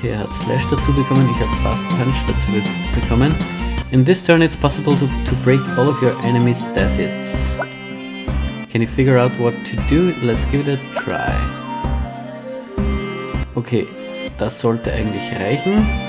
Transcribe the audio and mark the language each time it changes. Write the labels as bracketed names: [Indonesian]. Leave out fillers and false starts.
[German] hat Slash dazu bekommen, ich habe Fast Punch dazu bekommen. [English] In this turn it's possible to break all of your enemies' deserts. Can you figure out what to do? Let's give it a try. [German] Okay, das sollte eigentlich reichen.